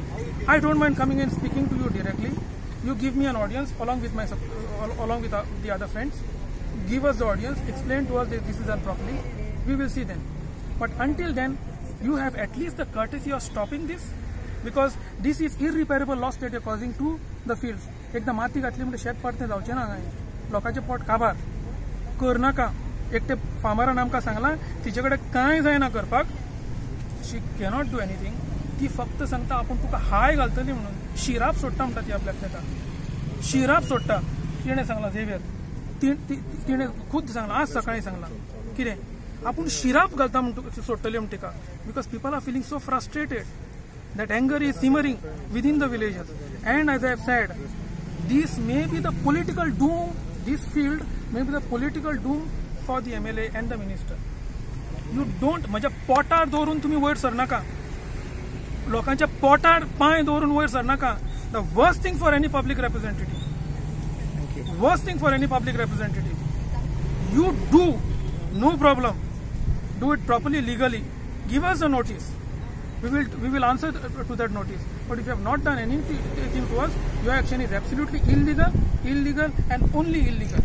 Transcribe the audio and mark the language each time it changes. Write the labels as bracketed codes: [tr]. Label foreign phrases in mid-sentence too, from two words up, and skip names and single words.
[en] I don't mind coming and speaking to you directly. You give me an audience along with the other friends. Give us the audience. Explain to us that this is done properly. We will see then. But until then, you have at least the courtesy of stopping this, because this is irreparable loss that you are causing to the fields. [kok] एकदा माती घातली म्हणजे शेत पडते जावचे ना हांगा. लोकांचे पोट काबार करनाका. एक ते फार्मरान आमकां सांगला तिचे कडेन कांय जायना करपाक. [en] she cannot do anything. [kok] ती फक्त सांगता आपण तुका हाय घालतली म्हणून. शिराप सोडटा म्हणटा ती आपल्याक तेका. शिराप सोडटा. तिणें सांगला झेवियर. तिणें खुद सांगला आज सकाळी सांगला कितें आपण शिराप घालता म्हणून सोडटली म्हणून तिका. [en] because people are feeling so frustrated. That anger is simmering within the villages. And as I have said, this may be the political doom, this field may be the political doom for the MLA and the minister. You don't, [kok] माझ्या पोटार दवरून तुम्ही वयर सरनाका. लोकांच्या पोटार पाय दवरून वयर सरनाका. [en] The worst thing for any public representative. Worst thing for any public representative. You do, no problem. Do it properly, legally. Give us a notice. We will answer to that notice. But if you have not done anything to us, your action is absolutely illegal and only illegal.